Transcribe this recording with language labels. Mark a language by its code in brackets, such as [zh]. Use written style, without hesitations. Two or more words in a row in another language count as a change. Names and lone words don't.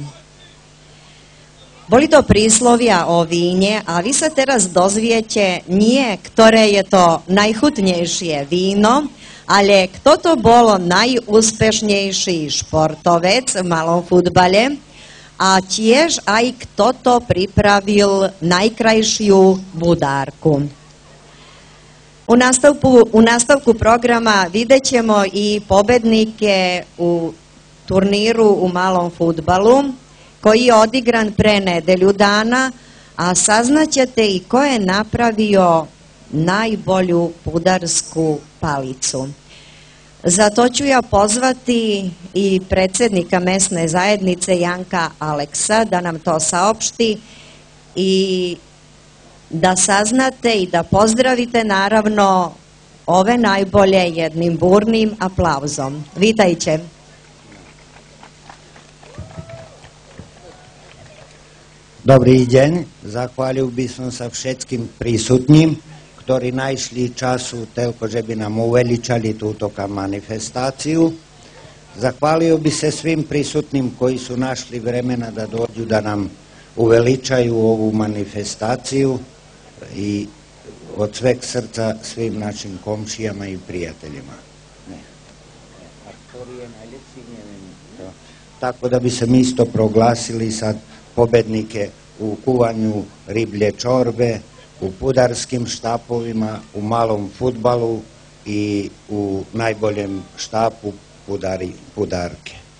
[sk] Boli to príslovia o víne a vy sa teraz dozviete nie, ktoré je to najchutnejšie víno, ale kto to bol najúspešnejší športovec v malom futbale a tiež aj kto to pripravil najkrajšiu budárku. [sr] U nastavku programa vidjet ćemo i pobednike u turniru u malom futbalu koji je odigran pre nedelju dana, a saznaćete i ko je napravio najbolju pudarsku palicu. Zato ću ja pozvati i predsjednika mesne zajednice Janka Aleksa da nam to saopšti i da saznate i da pozdravite naravno ove najbolje jednim burnim aplauzom. [sk] Vitajte. Dobrý deň, zahvalil by som sa všetkým prísutným, ktorí našli času toľko, že by nám uveličali túto manifestáciu. Zahvalil by sa svým prísutným, [sr] koji su našli vremena da dođu da nam uveličaju ovu manifestáciu i od sveg srca svim našim komšijama i prijateljima. Tako da bi se mi isto proglasili sad pobednike u kuvanju riblje čorbe, u pudarskim štapovima, u malom fudbalu i u najboljem štapu pudarke.